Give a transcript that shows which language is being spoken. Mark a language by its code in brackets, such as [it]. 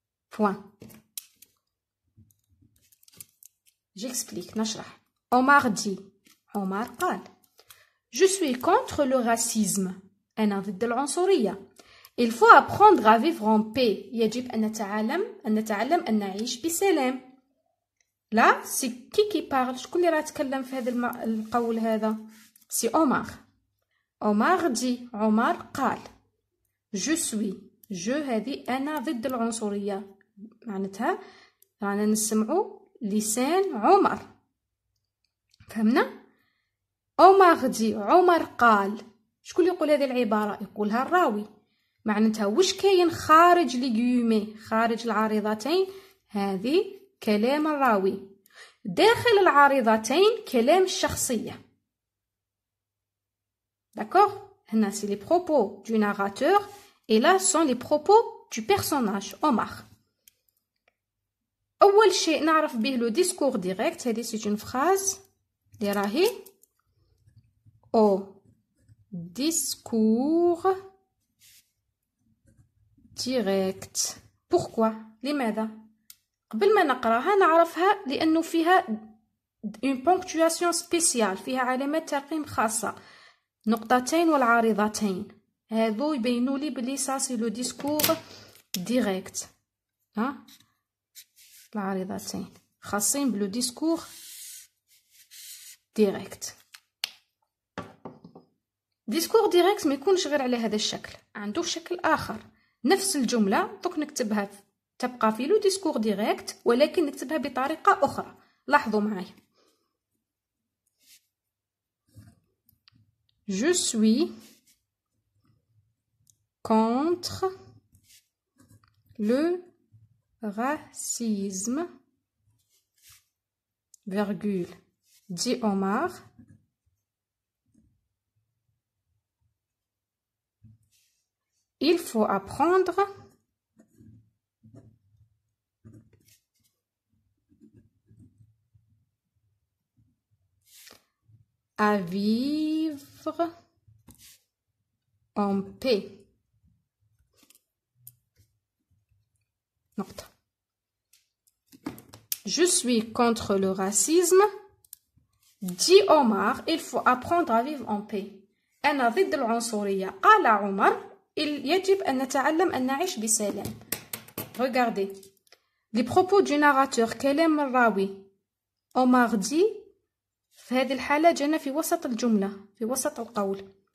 [fr] Point. J'explique. [ar] نشرح. [fr] Omar dit. Omar قال. Je suis contre le racisme. [ar] أنا ضد العنصرية. [fr] Il faut apprendre à vivre en paix. [ar] يجب أن نتعلم أن نعيش بسلام. لا سي كي [fr] parle. [ar] شكون اللي راه يتكلم في هذا القول هذا؟ سي عمر. عمر دي. عمر قال. [fr] je suis. [ar] je هذه أنا ضد العنصرية، معناتها رانا نسمعوا لسان عمر. فهمنا؟ عمر دي. عمر قال. شكون يقول هذه العبارة؟ يقولها الراوي. معناتها واش كاين خارج لي غيومي، خارج العارضتين؟ هذه كلام الراوي. داخل العارضتين كلام الشخصية. [fr] D'accord? [ar] هنا [fr] c'est les propos du narrateur et là sont les propos du personnage Omar. [ar] أول شيء نعرف به لو ديسكور ديريكت، هذه [fr] c'est une phrase [ar] اللي راهي [fr] au discours direct. Pourquoi? [ar] لماذا؟ قبل ما نقراها نعرفها لأنه فيها [fr] une ponctuation spéciale، [ar] فيها علامات ترقيم خاصة، نقطتين والعارضتين. هذو يبينوا لي بلي سا سي لو ديسكور ديريكت. ها العارضتين خاصين بلو ديسكور ديريكت. ديسكور ديريكت ما يكونش غير على هذا الشكل، عنده شكل آخر. نفس الجملة دوك نكتبها تبقى في لو ديسكور ديريكت، ولكن نكتبها بطريقة أخرى. لاحظوا معايا. [fr] Je suis contre le racisme, virgule, dit Omar. Il faut apprendre à vivre en paix. [ar] نقطة. [fr] Je suis contre le racisme. Dit Omar, il faut apprendre à vivre en paix. [ar] أنا ضد العنصرية. قال عمر يجب أن نتعلم أن نعيش بسلام. [fr] Regardez. Les propos du narrateur [ar] كلام الراوي عمر دي في هذه الحالة جانا في وسط الجملة في وسط القول.